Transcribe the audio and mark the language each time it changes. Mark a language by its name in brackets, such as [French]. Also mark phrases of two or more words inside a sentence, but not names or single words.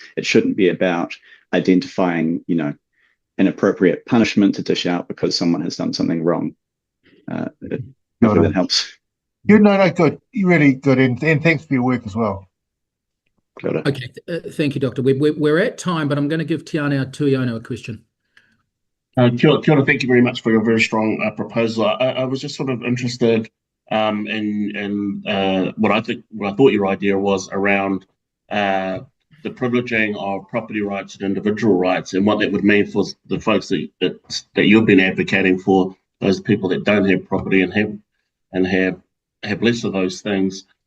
[English] It shouldn't be about identifying, an appropriate punishment to dish out because someone has done something wrong. Hopefully that helps. No, good. You're really good, and thanks for your work as well. Okay, thank you, Doctor. We're at time, but I'm going to give Tiana Tuiono a question. [Māori] Kia ora, [English] thank you very much for your very strong proposal. I was just sort of interested in what I thought your idea was around the privileging of property rights and individual rights, and what that would mean for the folks that you've been advocating for, those people that don't have property and have less of those things.